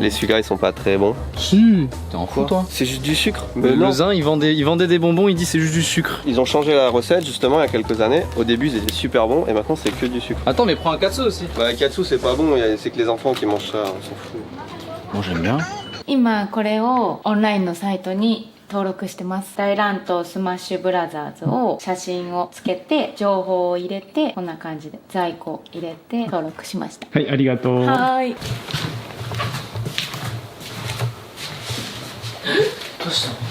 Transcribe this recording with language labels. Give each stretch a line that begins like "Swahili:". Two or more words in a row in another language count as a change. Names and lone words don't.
French: Les sucas ils sont pas très bons. Si. t'es en fou toi? C'est juste du sucre. Mais non. Le Zin, il vendait des bonbons, il dit c'est juste du sucre. Ils ont changé la recette justement il y a quelques années. Au début ils étaient super bons et maintenant c'est que du sucre. Attends, mais prends un katsu aussi. Bah katsu c'est pas bon, c'est que les enfants qui mangent ça, on s'en fout. Moi j'aime bien.
Japanese: 今これをオンラインのサイトに登録してます。大乱闘スマッシュブラザーズを写真をつけて情報を入れてこんな感じで在庫入れて登録しました。はい、ありがとう。はーい。どうしたの？